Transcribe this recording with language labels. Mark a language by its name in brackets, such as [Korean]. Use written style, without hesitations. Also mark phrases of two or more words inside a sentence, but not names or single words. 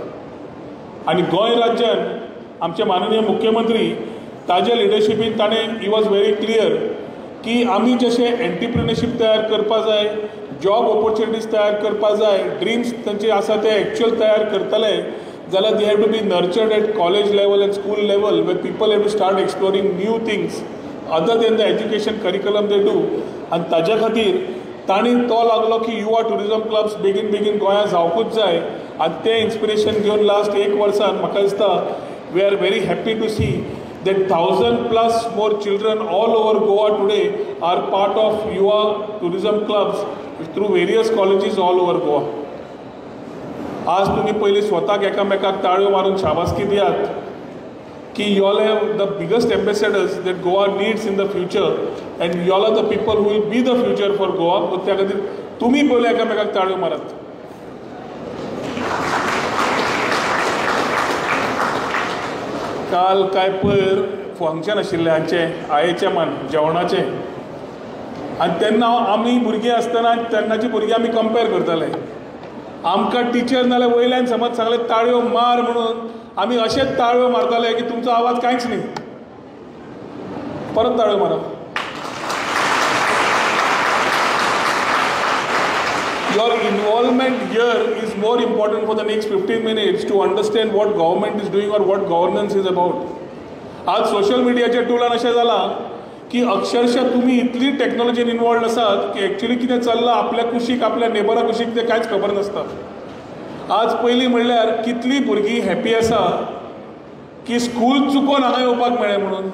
[Konkani] आनी गोंय राज्यान आमचे माननीय मुख्यमंत्री ताजे लिडरशिपीन ताणें [English] he was very clear [Konkani] की आमी जशें एंटरप्रिनरशीप तयार करपा जाय, [English] job opportunities [Konkani] तयार करपा जाय, ड्रिम्स तांचे आसा ते एक्चुअल तयार करतले जाल्यार [English] they have to be nurtured at college level and school level where people have to start exploring new things other than the education curriculum they do. [Konkani] आनी ताज्या खातीर तांणी तो लागलो की युवा टुरिझम क्लब्स बेगीन गोंयांत जावपूच जाय. आनी तें इन्स्पिरेशन घेवन लास्ट एक वर्सान म्हाका दिसता [English] we are very happy to see that 1,000+ more children all over Goa today are part of Yuva tourism clubs through various colleges all over Goa. [Konkani] आज तुम्ही पहिले स्वतःक एकामेकाक ताळयो मारून शाबासकी दियात की [English] you all have the biggest ambassadors that Goa needs in the future and you all are the people who will be the future for Goa. [Konkani] तर त्या खातीर तुम्ही पहिले एकामेकाक ताळयो मारात. काल काय पयर फंक्शन आशिल्लें हांचे आयचे मान जेवणाचें, आनी तेन्ना आमी भुरगीं आसतना तेन्नाची भुरगीं आमी कंपेर करताले. आमकां टिचर नाल्यार वयल्यान समज सांगलें ताळयो मार म्हणून आमी अशेंच ताळयो मारताले की तुमचो आवाज कांयच न्ही, परत ताळयो मारप. [English] Your involvement here is more important for the next 15 minutes to understand what government is doing or what governance is about. [Konkani] आज सोशल मिडियाच्या टुलान अशें जालां की अक्षरशः तुम्ही इतली टेक्नॉलॉजीन इन्वॉल्व आसात की एक्चुअली कितें चल्लां आपल्या कुशीक आपल्या नेबरा कुशीक तें कांयच खबर नासता. आज पयलीं म्हणल्यार कितलीं भुरगीं हॅप्पी आसा की स्कूल चुकोवन हांगा येवपाक मेळ्ळें म्हणून.